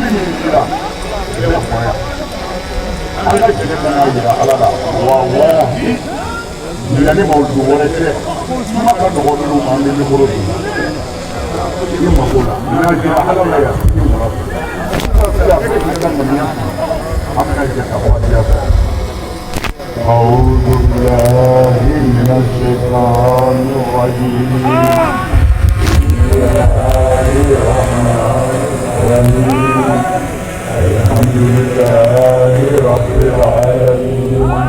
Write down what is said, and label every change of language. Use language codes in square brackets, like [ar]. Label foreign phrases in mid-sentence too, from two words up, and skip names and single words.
[bm] min dira ne ma fɔ yan an ka jɛnɛ ka n'a jira ala la wallahi ɲinɛni ma olu wɛrɛ tɛ kuma ka nɔgɔ minnu ma an bɛ mikoro dun i mako la n'a jira ala la yan i mara fɛ a bɛ kɛ jɛnɛ ka ŋaniya an bɛna jɛ ka bɔ adiya fɛ [ar] أعوذ بالله من الشيطان الرجيم بسم الله الرحمن الرحيم الحمد لله رب العالمين